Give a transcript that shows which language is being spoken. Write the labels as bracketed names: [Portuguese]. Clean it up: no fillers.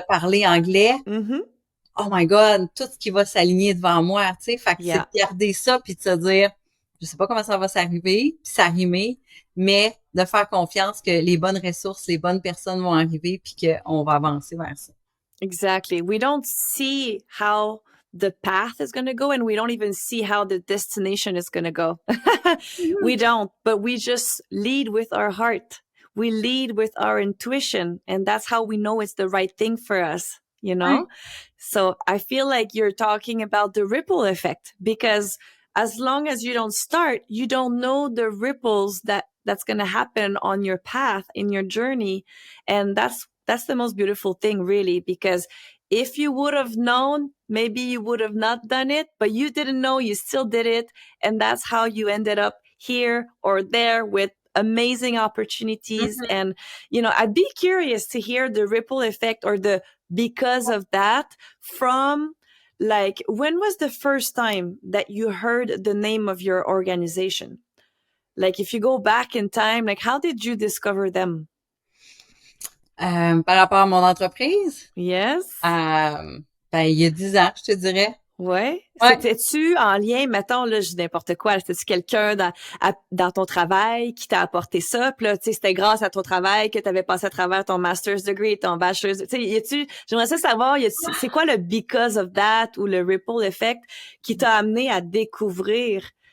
[French] de parler anglais, Mhm. [English] oh my God, [French] tout ce qui va s'aligner devant moi, tu sais, fait que c'est de [English] Yeah. [French] garder ça puis de se dire, je sais pas comment ça va s'arriver, puis s'arrimer, mais de faire confiance que les bonnes ressources, les bonnes personnes vont arriver puis qu'on va avancer vers ça. [English] Exactly. We don't see how the path is going to go, and we don't even see how the destination is going to go. We don't, but we just lead with our heart. We lead with our intuition, and that's how we know it's the right thing for us, you [French] Ouais. [English] know? So I feel like you're talking about the ripple effect, because as long as you don't start, you don't know the ripples that's going to happen on your path in your journey. And that's the most beautiful thing, really, because if you would have known, maybe you would have not done it, but you didn't know, you still did it. And that's how you ended up here or there with amazing opportunities. Mhm. And, I'd be curious to hear the ripple effect or the because of that from, like, when was the first time that you heard the name of your organization? Like, if you go back in time, like, how did you discover them? [French] Par rapport à mon entreprise, [English] Yes. [French] ben, il y a 10 ans, je te dirais. Ouais. Ouais. C'était-tu en lien, mettons, là, je dis n'importe quoi, c'était-tu quelqu'un dans ton travail qui t'a apporté ça? Puis là, tu sais, c'était grâce à ton travail que tu avais passé à travers ton master's degree, ton bachelor's, tu sais, j'aimerais ça savoir, c'est quoi le [English] because of that [French] ou le ripple effect qui t'a amené à découvrir